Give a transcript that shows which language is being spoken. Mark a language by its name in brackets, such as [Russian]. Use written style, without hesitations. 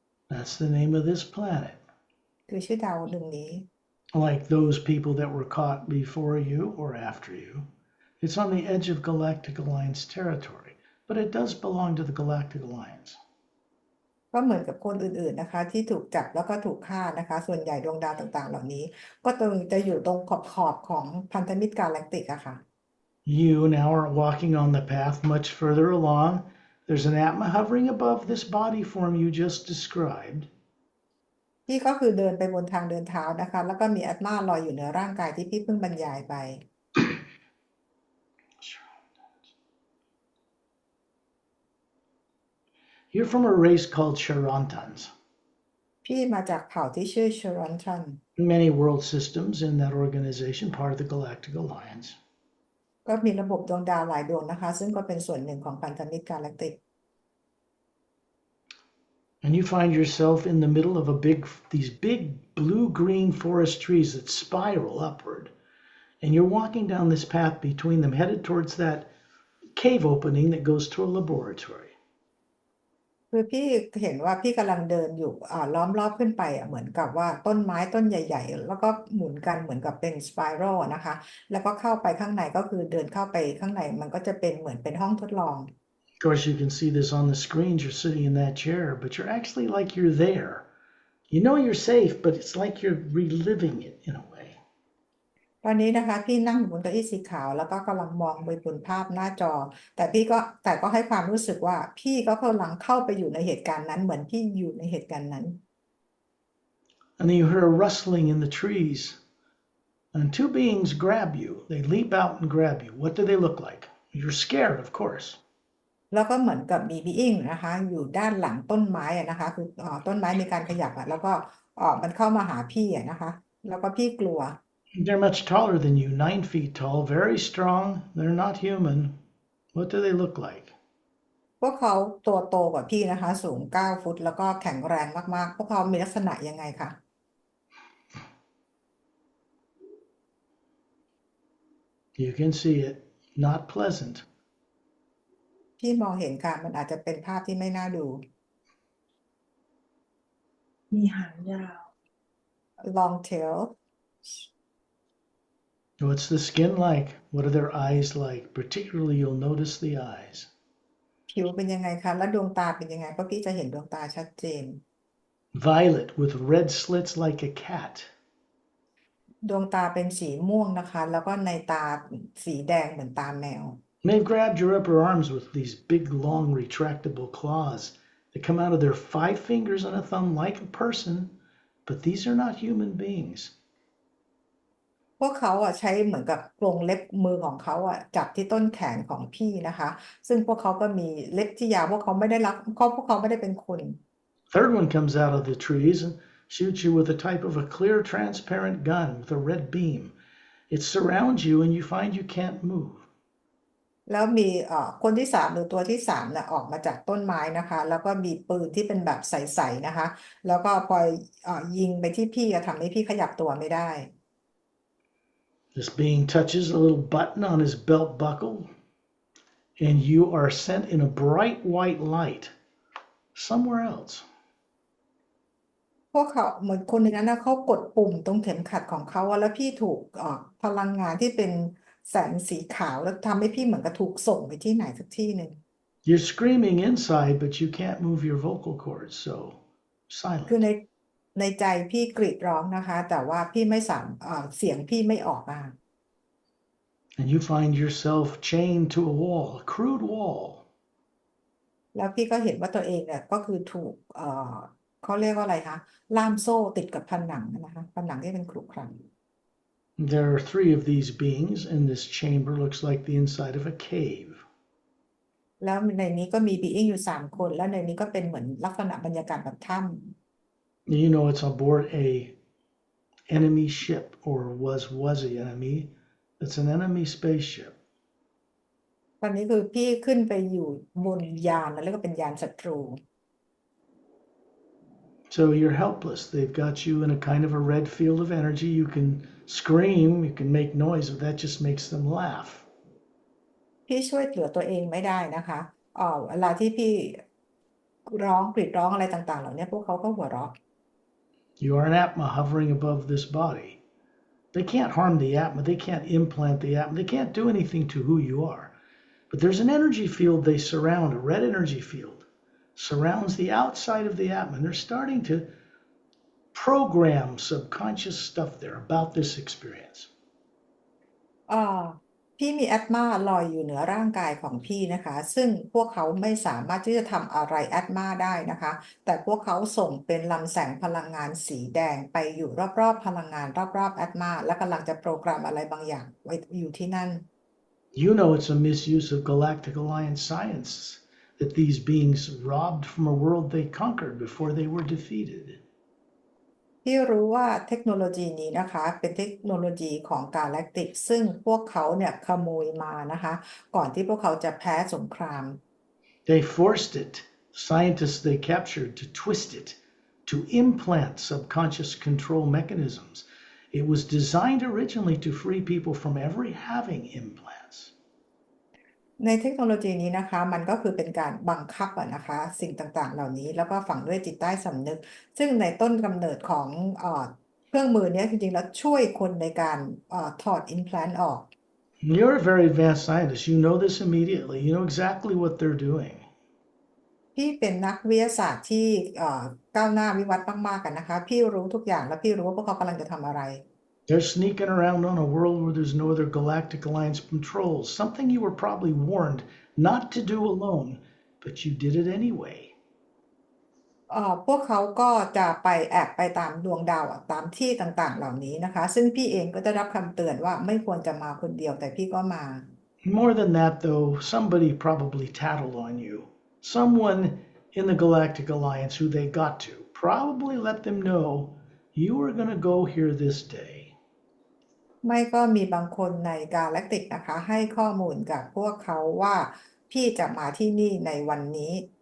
[English] That's the name of this planet. [Thai] คือชื่อดาวดวงนี้ [English] Like those people that were caught before you or after you. It's on the edge of Galactic Alliance territory, but it does belong to the Galactic Alliance. [Thai] ก็เหมือนกับคนอื่นๆนะคะที่ถูกจับแล้วก็ถูกฆ่านะคะส่วนใหญ่ดวงดาวต่างๆเหล่านี้ก็จะอยู่ตรงขอบของพันธมิตรกาแล็กติกอะค่ะ [English] You now are walking on the path much further along. There's an Atma hovering above this body form you just described. [Thai] พี่ก็คือเดินไปบนทางเดินเท้านะคะแล้วก็มีอัตมาลอยอยู่เหนือร่างกายที่พี่เพิ่งบรรยายไป [English] You're from a race called Charantans. [Thai] พี่มาจากเผ่าที่ชื่อชรอนทัน [English] Many world systems in that organization, part of the Galactic Alliance. [Thai] ก็มีระบบดวงดาวหลายดวงนะคะซึ่งก็เป็นส่วนหนึ่งของพันธมิตรกาแล็กติก [English] And you find yourself in the middle of these big blue-green forest trees that spiral upward. And you're walking down this path between them, headed towards that cave opening that goes to a laboratory. [Thai] คือพี่เห็นว่าพี่กำลังเดินอยู่ล้อมรอบขึ้นไปเหมือนกับว่าต้นไม้ต้นใหญ่ๆแล้วก็หมุนกันเหมือนกับเป็นสไปรัลนะคะแล้วก็เข้าไปข้างในก็คือเดินเข้าไปข้างในมันก็จะเป็นเหมือนเป็นห้องทดลอง [English] Of course, you can see this on the screens. You're sitting in that chair, but you're actually like you're there. You know you're safe, but it's like you're reliving it in a way. [Thai] ตอนนี้นะคะพี่นั่งอยู่บนเก้าอี้สีขาวแล้วก็กำลังมองไปบนภาพหน้าจอแต่ก็ให้ความรู้สึกว่าพี่ก็กำลังเข้าไปอยู่ในเหตุการณ์นั้นเหมือนพี่อยู่ในเหตุการณ์นั้น [English] And then you hear a rustling in the trees, and two beings grab you. They leap out and grab you. What do they look like? You're scared, of course. [Thai] แล้วก็เหมือนกับมีบีอิงนะคะอยู่ด้านหลังต้นไม้นะคะคือต้นไม้มีการขยับแล้วก็มันเข้ามาหาพี่นะคะแล้วก็พี่กลัว [English] They're much taller than you, 9 feet tall, very strong. They're not human. What do they look like? [Thai] พวกเขาตัวโตกว่าพี่นะคะสูง9 ฟุตแล้วก็แข็งแรงมากๆพวกเขามีลักษณะยังไงคะ [English] You can see it. Not pleasant. [Thai] พี่มองเห็นค่ะมันอาจจะเป็นภาพที่ไม่น่าดู มีหางยาว [English] long tail What's the skin like? What are their eyes like? Particularly, you'll notice the eyes. [Thai] ผิวเป็นยังไงคะแล้วดวงตาเป็นยังไงเพราะพี่จะเห็นดวงตาชัดเจน [English] Violet with red slits like a cat. [Thai] ดวงตาเป็นสีม่วงนะคะแล้วก็ในตาสีแดงเหมือนตาแมว [English] And they've grabbed your upper arms with these big, long, retractable claws that come out of their 5 fingers and a thumb like a person, but these are not human beings. [Thai] พวกเขาใช้เหมือนกับกรงเล็บมือของเขาจับที่ต้นแขนของพี่นะคะซึ่งพวกเขาก็มีเล็บที่ยาวพวกเขาไม่ได้เป็นคน [English] Third one comes out of the trees and shoots you with a type of a clear, transparent gun with a red beam. It surrounds you and you find you can't move. [Thai] แล้วมีคนที่3หรือตัวที่3เนี่ยออกมาจากต้นไม้นะคะแล้วก็มีปืนที่เป็นแบบใสๆนะคะแล้วก็พอยิงไปที่พี่ทำให้พี่ขยับตัวไม่ได้ [English] This being touches a little button on his belt buckle, and you are sent in a bright white light somewhere else. [Thai] พวกเขาเหมือนคนในนั้นเขากดปุ่มตรงเข็มขัดของเขาแล้วพี่ถูกพลังงานที่เป็นแสงสีขาวแล้วทำให้พี่เหมือนกับถูกส่งไปที่ไหนสักที่หนึ่ง [English] You're screaming inside, but you can't move your vocal cords, so [Thai] คือ [English] silent. [Thai] ในใจพี่กรีดร้องนะคะแต่ว่าพี่ไม่เสียงพี่ไม่ออกมา [English] And you find yourself chained to a wall, a crude wall. [Thai] แล้วพี่ก็เห็นว่าตัวเองเนี่ยก็คือถูกเขาเรียกว่าอะไรคะล่ามโซ่ติดกับผนังนะคะผนังที่เป็นขรุขระ [English] There are 3 of these beings, and this chamber looks like the inside of a cave. [Thai] แล้วในนี้ก็มีบีอิงอยู่3 คนแล้วในนี้ก็เป็นเหมือนลักษณะบรรยากาศแบบถ้ำ [English] You know it's aboard a enemy ship, or was an enemy. It's an enemy spaceship. [Thai] ตอนนี้คือพี่ขึ้นไปอยู่บนยานแล้วเรียกว่าเป็นยานศัตรู [English] So you're helpless. They've got you in a kind of a red field of energy. You can scream, you can make noise, but that just makes them laugh. [Thai] พี่ช่วยเหลือตัวเองไม่ได้นะคะเวลาที่พี่ร้องกรีดร้องอะไรต่างๆเหล่านี้พวกเขาก็หัวเราะ [English] You are an Atma hovering above this body. They can't harm the Atma. They can't implant the Atma. They can't do anything to who you are. But there's an energy field they surround, a red energy field, surrounds the outside of the Atma. And they're starting to program subconscious stuff there about this experience. [Thai] พี่มีแอตมาลอยอยู่เหนือร่างกายของพี่นะคะซึ่งพวกเขาไม่สามารถที่จะทำอะไรแอตมาได้นะคะแต่พวกเขาส่งเป็นลำแสงพลังงานสีแดงไปอยู่รอบๆพลังงานรอบๆแอตมาและกำลังจะโปรแกรมอะไรบางอย่างไว้อยู่ที่นั่น [English] You know it's a misuse of Galactic Alliance science that these beings robbed from a world they conquered before they were defeated. [Thai] พี่รู้ว่าเทคโนโลยีนี้นะคะเป็นเทคโนโลยีของกาแล็กติกซึ่งพวกเขาเนี่ยขโมยมานะคะก่อนที่พวกเขาจะแพ้สงคราม [English] They forced it, scientists they captured, to twist it, to implant subconscious control mechanisms. It was designed originally to free people from ever having implants. [Thai] ในเทคโนโลยีนี้นะคะมันก็คือเป็นการบังคับนะคะสิ่งต่างๆเหล่านี้แล้วก็ฝังด้วยจิตใต้สำนึกซึ่งในต้นกำเนิดของเครื่องมือเนี้ยจริงๆแล้วช่วยคนในการถอด implant ออก [English] You're a very advanced scientist. You know this immediately. You know exactly what they're doing. [Thai] พี่เป็นนักวิทยาศาสตร์ที่ก้าวหน้าวิวัฒน์มากๆกันนะคะพี่รู้ทุกอย่างและพี่รู้ว่าพวกเขากำลังจะทำอะไร [English] They're sneaking around on a world where there's no other galactic alliance patrols, something you were probably warned not to do alone, but you did it anyway. [Thai] พวกเขาก็จะไปแอบไปตามดวงดาวตามที่ต่างๆเหล่านี้นะคะซึ่งพี่เองก็ได้รับคำเตือนว่าไม่ควรจะมาคนเดียวแต่พี่ก็มา [English] More than that, though, somebody probably tattled on you. Someone in the Galactic Alliance who they got to probably let them know you were going to go here this day. [Thai] ไม่ก็มีบางคนในกาแล็กติกนะคะให้ข้อมูลกับพวกเขาว่าพี่จะมาที่นี่ในวันนี้